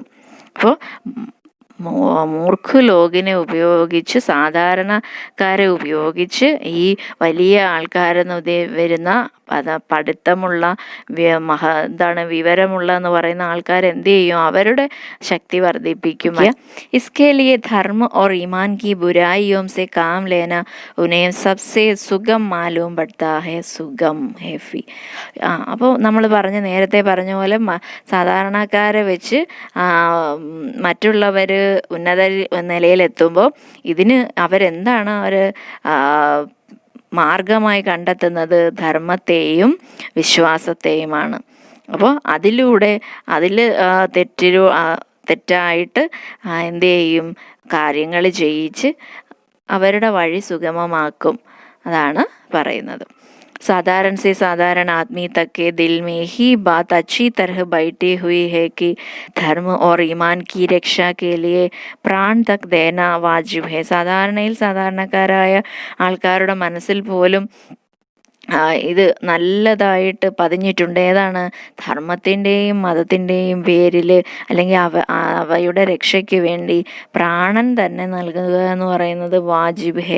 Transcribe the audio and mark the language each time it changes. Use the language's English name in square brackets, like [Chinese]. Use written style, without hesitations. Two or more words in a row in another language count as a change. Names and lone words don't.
[Malayalam] അപ്പോൾ മൂർഖ ലോകിനെ ഉപയോഗിച്ച്, സാധാരണക്കാരെ ഉപയോഗിച്ച് ഈ വലിയ ആൾക്കാരെന്ന് വരുന്ന പഠിത്തമുള്ള വിവരമുള്ള എന്ന് പറയുന്ന ആൾക്കാർ എന്ത് ചെയ്യും? അവരുടെ ശക്തി വർദ്ധിപ്പിക്കും. [Hindi] इसके लिए धर्म और ईमान की बुराइयों से काम लेना उन्हें सबसे सुगम मालूम पड़ता है. सुगम हेफी. [Malayalam] അപ്പോൾ നമ്മൾ നേരത്തെ പറഞ്ഞ പോലെ സാധാരണക്കാരെ വെച്ച് മറ്റുള്ളവർ ഉന്നത നിലയിലെത്തുമ്പോൾ ഇതിന് അവരെന്താണ് മാർഗമായി കണ്ടെത്തുന്നത്? ധർമ്മത്തെയും വിശ്വാസത്തെയുമാണ്. അപ്പോൾ അതിൽ തെറ്റായിട്ട് എന്ത് ചെയ്യും? കാര്യങ്ങൾ ചെയ്യിച്ച് അവരുടെ വഴി സുഗമമാക്കും. അതാണ് പറയുന്നത്. [Hindi] साधारण से साधारण आदमी तक के दिल में ही बात अच्छी तरह बैठी हुई है कि धर्म और ईमान की रक्षा के लिए प्राण तक देना वाजिब है. [Malayalam] സാധാരണയിൽ സാധാരണക്കാരായ ആൾക്കാരുടെ മനസ്സിൽ പോലും ഇത് നല്ലതായിട്ട് പതിഞ്ഞിട്ടുണ്ട്. ഏതാണ്? ധർമ്മത്തിൻ്റെയും മതത്തിൻ്റെയും പേരിൽ അല്ലെങ്കിൽ അവയുടെ രക്ഷയ്ക്ക് വേണ്ടി പ്രാണൻ തന്നെ നൽകുക എന്ന് പറയുന്നത് [Hindi] वाजिब है.